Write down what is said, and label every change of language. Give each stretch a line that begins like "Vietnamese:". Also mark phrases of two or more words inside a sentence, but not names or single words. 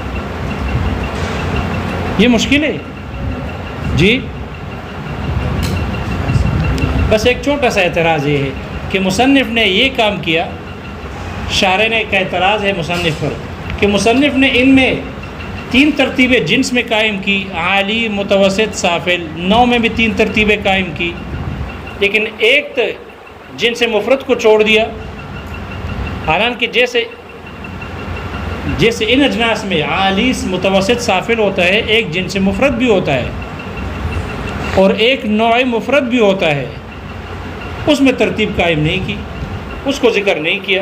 Urdu: یہ مشکل ہے جی۔ بس ایک چھوٹا سا اعتراض یہ ہے کہ مصنف نے یہ کام کیا، شارح نے ایک اعتراض ہے مصنف پر کہ مصنف نے ان میں 3 ترتیبیں جنس میں قائم کی، عالی، متوسط، سافل، نوع میں بھی 3 ترتیبیں قائم کی، لیکن ایک جنس مفرد کو چھوڑ دیا۔ حالانکہ جیسے ان اجناس میں عالی، متوسط، سافل ہوتا ہے، ایک جنس مفرد بھی ہوتا ہے اور ایک نوع مفرد بھی ہوتا ہے، اس میں ترتیب قائم نہیں کی، اس کو ذکر نہیں کیا۔